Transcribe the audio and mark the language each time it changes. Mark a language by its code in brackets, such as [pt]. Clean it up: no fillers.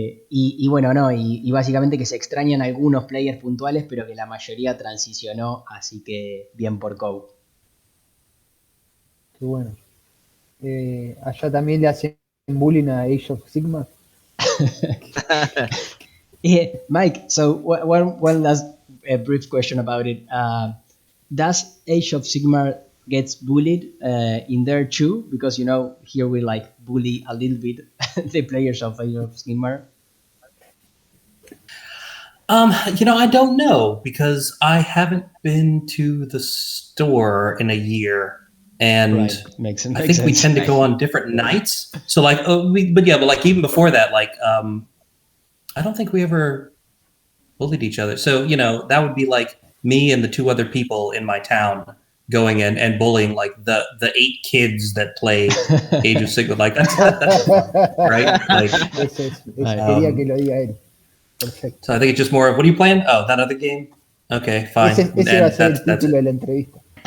[es] Y bueno, no, y básicamente que se extrañan algunos players puntuales, pero que la mayoría transicionó, así que bien por COW. Qué bueno. Allá también le hacen bullying a Age of Sigmar. [en] Mike, so one last brief question about it. Does Age of Sigmar gets bullied in there too? Because, here we like bully a little bit the players of Age of Sigmar. I don't know, because I haven't been to the store in a year. And right. Makes I think we tend to go on different nights. So but like even before that, like, I don't think we ever bullied each other. So, that would be like me and the two other people in my town going and bullying like the 8 kids that play Age of Sigmar. Like that's fun, right? Like, [es] quería que lo diga él. Perfecto. [en] So I think it's just more of, what are you playing? Oh, that other game? Okay, fine. [es] Ese va a ser el título de la entrevista.